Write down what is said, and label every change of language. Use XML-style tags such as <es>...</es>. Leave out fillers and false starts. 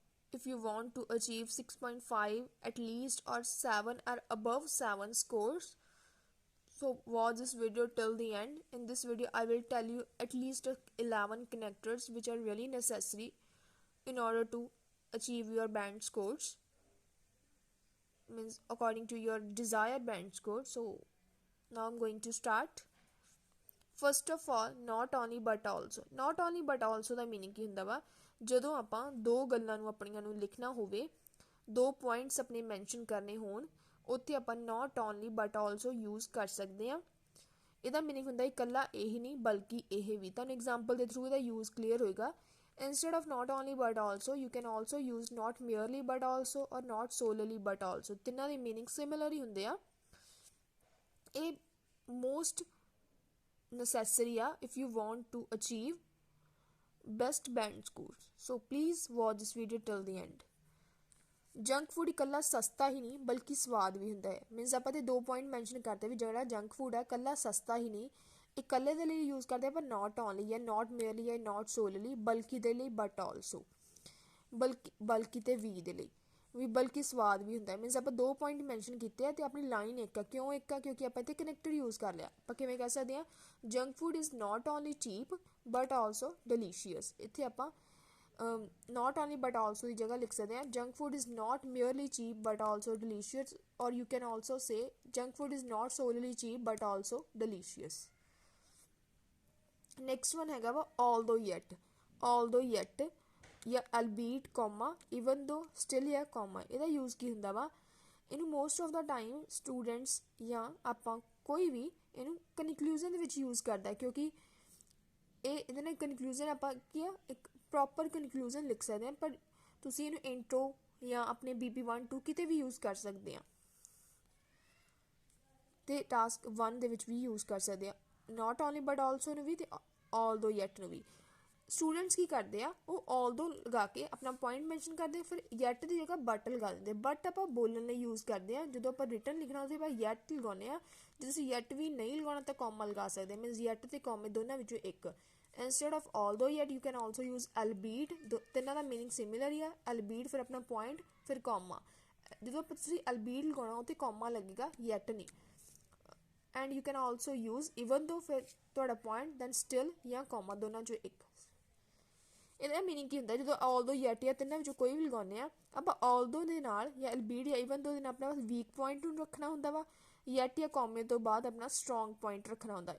<en>If you want to achieve 6.5 at least or 7 or above 7 scores, so watch this video till the end. In this video I will tell you at least 11 connectors which are really necessary in order to achieve your band scores, means according to your desired band score. So now I'm going to start.</en> <pa>First of all not only but also ਦਾ meaning ਕੀ ਹੁੰਦਾ ਵਾ, ਜਦੋਂ ਆਪਾਂ ਦੋ ਗੱਲਾਂ ਨੂੰ ਆਪਣੀਆਂ ਨੂੰ ਲਿਖਣਾ ਹੋਵੇ, ਦੋ ਪੁਆਇੰਟਸ ਆਪਣੇ ਮੈਂਸ਼ਨ ਕਰਨੇ ਹੋਣ, ਉੱਥੇ ਆਪਾਂ not only but also use ਕਰ ਸਕਦੇ ਹਾਂ। ਇਹਦਾ ਮੀਨਿੰਗ ਹੁੰਦਾ ਇਕੱਲਾ ਇਹ ਨਹੀਂ ਬਲਕਿ ਇਹ ਵੀ। ਤੁਹਾਨੂੰ ਐਗਜ਼ਾਮਪਲ ਦੇ ਥਰੂ ਇਹਦਾ ਯੂਜ਼ ਕਲੀਅਰ ਹੋਏਗਾ।</pa> <en>instead of not only but also you can also use not merely but also or not solely but also।</en> <pa>ਤਿੰਨਾਂ ਦੇ ਮੀਨਿੰਗ ਸਿਮਿਲਰ ਹੀ ਹੁੰਦੇ ਆ। ਇਹ most</pa> <en>necessary if you want to achieve best band scores, so please watch this video till the end।</en> <pa>Junk food ਇਕੱਲਾ ਸਸਤਾ ਹੀ ਨਹੀਂ ਬਲਕਿ ਸਵਾਦ ਵੀ ਹੁੰਦਾ ਹੈ। ਮੀਨਸ ਆਪਾਂ ਤੇ 2 ਪੁਆਇੰਟ ਮੈਂਸ਼ਨ ਕਰਦੇ ਵੀ ਜਿਹੜਾ ਜੰਕ ਫੂਡ ਹੈ ਇਕੱਲਾ ਸਸਤਾ ਹੀ ਨਹੀਂ, ਇਕੱਲੇ ਦੇ ਲਈ ਯੂਜ਼ ਕਰਦੇ ਆਪਾਂ ਨਾਟ ਓਨਲੀ ਜਾਂ ਨਾਟ ਮੇਅਰਲੀ ਜਾਂ ਨਾਟ ਸੋਲਲੀ, ਬਲਕਿ ਦੇ ਲਈ ਬਟ ਆਲਸੋ, ਬਲਕਿ ਤੇ ਵੀ ਦੇ ਲਈ ਵੀ, ਬਲਕਿ ਸਵਾਦ ਵੀ ਹੁੰਦਾ ਹੈ। ਮੀਨਸ ਆਪਾਂ 2 ਪੁਆਇੰਟ ਮੈਂਸ਼ਨ ਕੀਤੇ ਆ ਤੇ ਆਪਣੀ ਲਾਈਨ ਇੱਕ ਆ। ਕਿਉਂ ਇੱਕ ਆ? ਕਿਉਂਕਿ ਆਪਾਂ ਇੱਥੇ ਕਨੈਕਟਰ ਯੂਜ਼ ਕਰ ਲਿਆ। ਆਪਾਂ ਕਿਵੇਂ ਕਹਿ ਸਕਦੇ ਹਾਂ,</pa> <en>Junk food is not only cheap but also delicious.</en> <pa>ਇੱਥੇ ਆਪਾਂ ਨਾਟ ਓਨਲੀ ਬਟ ਆਲਸੋ ਦੀ ਜਗ੍ਹਾ ਲਿਖ ਸਕਦੇ ਹਾਂ</pa> <en>Junk food is not merely cheap but also delicious, or you can also say junk food is not solely cheap but also delicious.</en> <pa>Next one ਹੈਗਾ ਵਾ although yet ਜਾਂ albeit comma even though still ਜਾਂ comma। ਇਹਦਾ ਯੂਜ਼ ਕੀ ਹੁੰਦਾ ਵਾ, ਇਹਨੂੰ most of ਦਾ time students ਜਾਂ ਆਪਾਂ ਕੋਈ ਵੀ ਇਹਨੂੰ ਕਨਕਲੂਜ਼ਨ ਦੇ ਵਿੱਚ ਯੂਜ਼ ਕਰਦਾ, ਕਿਉਂਕਿ ਇਹਦੇ ਨਾਲ ਕਨਕਲੂਜ਼ਨ ਆਪਾਂ ਕੀ ਆ ਇੱਕ ਪ੍ਰੋਪਰ ਕਨਕਲੂਜ਼ਨ ਲਿਖ ਸਕਦੇ ਹਾਂ। ਪਰ ਤੁਸੀਂ ਇਹਨੂੰ ਇੰਟਰੋ ਜਾਂ ਆਪਣੇ BP1 2 ਕਿਤੇ ਵੀ ਯੂਜ਼ ਕਰ ਸਕਦੇ ਆ, ਤੇ ਟਾਸਕ 1 ਦੇ ਵਿੱਚ ਵੀ ਯੂਜ਼ ਕਰ ਸਕਦੇ ਆ ਨਾਟ ਓਨਲੀ ਬਟ ਆਲਸੋ ਨੂੰ ਵੀ ਤੇ although yet ਨੂੰ ਵੀ। ਸਟੂਡੈਂਟਸ ਕੀ ਕਰਦੇ ਆ, ਉਹ although ਲਗਾ ਕੇ ਆਪਣਾ ਪੁਆਇੰਟ ਮੈਂਸ਼ਨ ਕਰਦੇ, ਫਿਰ yet ਦੀ ਜਗ੍ਹਾ ਬਟ ਲਗਾ ਦਿੰਦੇ। ਬਟ ਆਪਾਂ ਬੋਲਣ ਲਈ ਯੂਜ਼ ਕਰਦੇ ਆ, ਜਦੋਂ ਆਪਾਂ ਰਿਟਨ ਲਿਖਣਾ ਉਹਦੇ ਆਪਾਂ yet ਲਗਾਉਂਦੇ ਆ। ਜੇ ਤੁਸੀਂ yet ਵੀ ਨਹੀਂ ਲਗਾਉਣਾ ਤਾਂ ਕੌਮਾ ਲਗਾ ਸਕਦੇ। ਮੀਨਸ yet ਤੇ ਕੌਮੇ ਦੋਨਾਂ ਵਿੱਚੋਂ ਇੱਕ।</pa> <en>instead of although yet you can also use albeit।</en> <pa>ਤਿੰਨਾਂ ਦਾ ਮੀਨਿੰਗ ਸਿਮਿਲਰ ਹੀ ਆ। albeit ਫਿਰ ਆਪਣਾ ਪੁਆਇੰਟ ਫਿਰ ਕੌਮਾ। ਜਦੋਂ ਤੁਸੀਂ albeit ਲਗਾਉਣਾ ਉੱਥੇ ਕੌਮਾ ਲੱਗੇਗਾ, yet ਨਹੀਂ।</pa> <en>and you can also use</en> <pa>even though ਫਿਰ ਤੁਹਾਡਾ ਪੁਆਇੰਟ ਦੈਨ ਸਟਿਲ ਜਾਂ ਕੌਮਾ ਦੋਨਾਂ 'ਚੋਂ ਇੱਕ। ਇਹਦਾ ਮੀਨਿੰਗ ਕੀ ਹੁੰਦਾ, ਜਦੋਂ although yet ਜਾਂ ਤਿੰਨਾਂ ਵਿੱਚੋਂ ਕੋਈ ਵੀ ਲਗਾਉਂਦੇ ਆ, ਆਪਾਂ although ਦੇ ਨਾਲ ਜਾਂ albeit ਜਾਂ even though ਦੇ ਨਾਲ ਆਪਣਾ ਵੀਕ ਪੁਆਇੰਟ ਨੂੰ ਰੱਖਣਾ ਹੁੰਦਾ ਵਾ, yet ਜਾਂ ਕੌਮੇ ਤੋਂ ਬਾਅਦ ਆਪਣਾ ਸਟਰੋਂਗ ਪੁਆਇੰਟ ਰੱਖਣਾ ਹੁੰਦਾ।</pa>